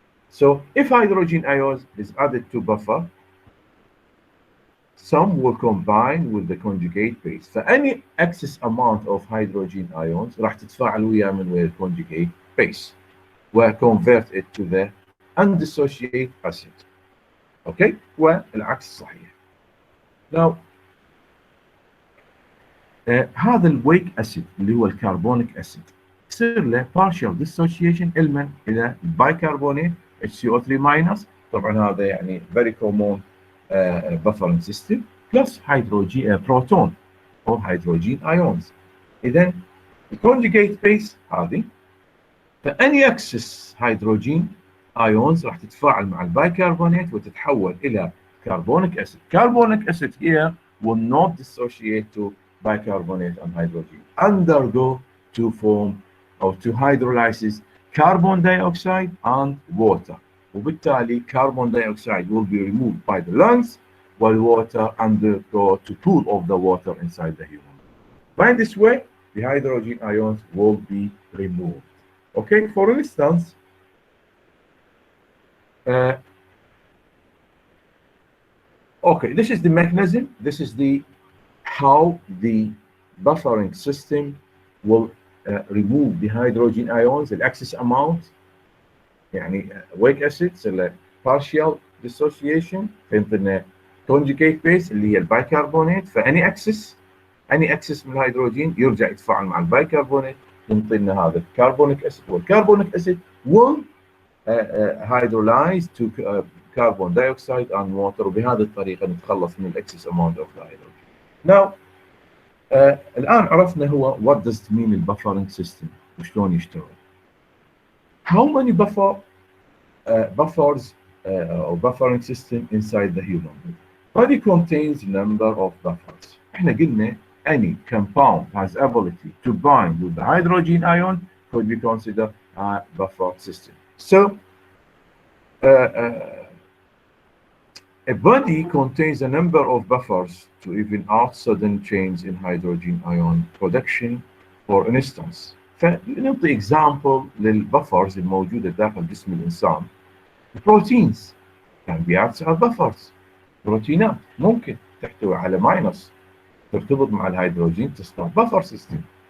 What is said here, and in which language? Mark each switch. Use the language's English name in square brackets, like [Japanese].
[English] So if hydrogen ions is added to buffer, some will combine with the conjugate base. فأني excess amount of hydrogen ions [Arabic] راح تتفاعل ويا [English] conjugate base و convert it to the undissociate acid. [Arabic] اوكي، والعكس صحيح. Now هذا الويك اسيد اللي هو الكربونيك اسيد يصير له [English] partial dissociation [Arabic] الى بايكربونات HCO3- طبعا هذا يعني [English] very common buffering system plus hydrogen [Arabic] بروتون او هيدروجين ايونز. اذا الكونجيجيت بيس هذه فاني اكسس هيدروجين ايونز راح تتفاعل مع البايكربونات وتتحول الى carbonic acid. [English] Carbonic acid here will not dissociate to bicarbonate and hydrogen, undergo to form or to hydrolysis carbon dioxide and water. وبالتالي carbon dioxide will be removed by the lungs while water undergo to cool off the water inside the human. By this way, the hydrogen ions will be removed. Okay, for instance, okay, this is the mechanism. This is the how the buffering system will remove the hydrogen ions, the excess amount. [Arabic] يعني weak acids اللي [English] partial dissociation [Arabic] فينطينا [English] conjugate base [Arabic] اللي هي البايكربونات. فاني excess من الهيدروجين يرجع يتفاعل مع البايكربونات ينطينا هذا الكربونيك اسيد. والكربونيك اسيد [English] will hydrolyze to carbon dioxide and water [Arabic] وبهذه الطريقه نتخلص من الاكسس [English] amount of the hydrogen. [Arabic] Now الان عرفنا هو [English] what does it mean [Arabic] البفرنج سيستم وشلون يشتغل. [English] How many buffers or buffering system inside the human body contains number of buffers. [Arabic] احنا قلنا [English] any compound has ability to bind with the hydrogen ion could be considered a buffer system. So a body contains a number of buffers to even out sudden change in hydrogen ion production. For instance, [Arabic] فنعطي example للبفرز الموجودة داخل جسم الإنسان. [English] البروتينز can be acts as buffers. [Arabic] بروتينات ممكن تحتوي على ماينس ترتبط مع الهيدروجين تصنع buffer system.